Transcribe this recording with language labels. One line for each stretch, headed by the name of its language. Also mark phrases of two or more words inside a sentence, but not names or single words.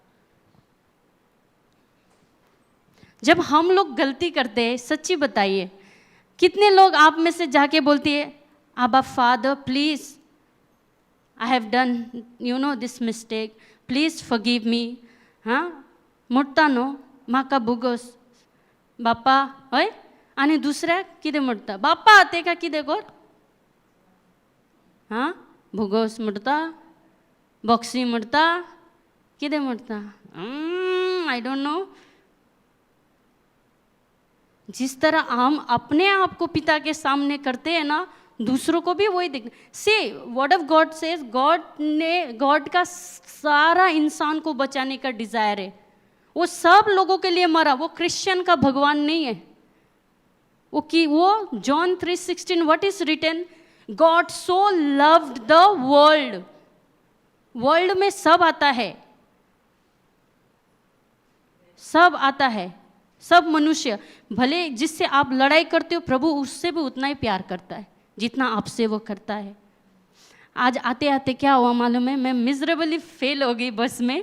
Hindi: जब हम लोग गलती करते हैं, सच्ची बताइए, कितने लोग आप में से जाके बोलती है,
English: abba father please, I have done this mistake, please forgive me.
Hindi: हाँ,
Konkani: मुडटा माका भुगोस बाप्पा होय, आणि दुसऱ्या कितें म्हणटा, बाप्पा तेका कितें कर, हां भुगोस म्हणटा, बॉक्सी म्हणटा, कितें म्हणटा,
English: I don't know.
Hindi: जिस तरह हम अपने आप को पिता के सामने करते हैं ना, दूसरों को भी वही देखना।
English: say word of God says,
Hindi: गॉड का सारा इंसान को बचाने का डिजायर है। वो सब लोगों के लिए मरा, वो क्रिश्चियन का भगवान नहीं है।
English: वो John 3:16 what is written, God so loved the world.
Hindi: वर्ल्ड में सब आता है, सब आता है, सब मनुष्य। भले जिससे आप लड़ाई करते हो, प्रभु उससे भी उतना ही प्यार करता है जितना आपसे वो करता है। आज आते आते क्या हुआ मालूम है, मैं
English: miserably fail
Hindi: हो गई बस में।